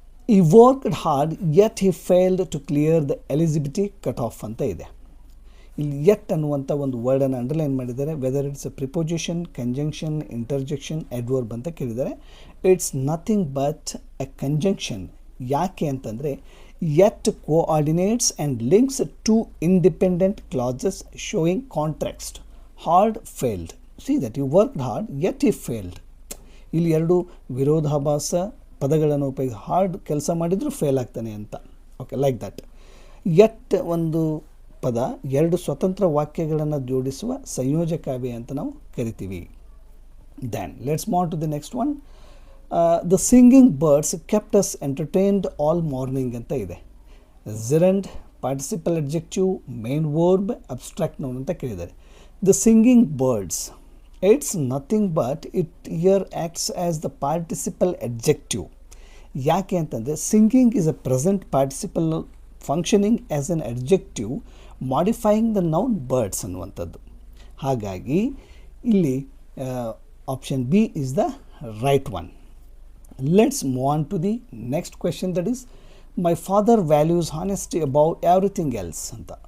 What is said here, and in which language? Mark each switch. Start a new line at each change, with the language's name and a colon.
English: He worked hard yet he failed to clear the eligibility cut off
Kannada: ಅಂತ ಇದೆ. ಇಲ್ಲಿ yet ಅನ್ನುವಂಥ ಒಂದು ವರ್ಡನ್ನು ಅಂಡರ್ಲೈನ್ ಮಾಡಿದ್ದಾರೆ.
English: whether it's a preposition, conjunction, interjection, adverb
Kannada: ಅಂತ ಕೇಳಿದ್ದಾರೆ.
English: It's nothing but a conjunction.
Kannada: ಯಾಕೆ ಅಂತಂದರೆ
English: Yet coordinates and links two independent clauses showing contrast. Hard failed. See that you worked hard yet he failed.
Kannada: ಇಲ್ಲಿ ಎರಡು ವಿರೋಧಾಭಾಸ ಪದಗಳನ್ನು ಉಪಯೋಗಿಸಿ hard ಕೆಲಸ ಮಾಡಿದರೂ ಫೇಲ್ ಆಗ್ತಾನೆ ಅಂತ. Okay, like that. ಯಟ್ ಒಂದು ಪದ ಎರಡು ಸ್ವತಂತ್ರ ವಾಕ್ಯಗಳನ್ನು ಜೋಡಿಸುವ ಸಂಯೋಜಕಾವ್ಯಯ ಅಂತ ನಾವು ಕರಿತೀವಿ.
English: Then let's move to the next one. The singing birds kept us entertained all morning
Kannada: ಅಂತ ಇದೆ.
English: gerund, participle adjective, main verb, abstract noun
Kannada: ಅಂತ ಕೇಳಿದ್ದಾರೆ.
English: The singing birds, it's nothing but it here acts as the participle adjective.
Kannada: ಯಾಕೆ ಅಂತಂದರೆ
English: Singing is a present participle functioning as an adjective modifying the noun birds ಅನ್ನುವಂಥದ್ದು.
Kannada: ಹಾಗಾಗಿ ಇಲ್ಲಿ
English: Option B is the right one. Let's move on to the next question, that is my father values honesty above everything else
Kannada: ಅಂತ.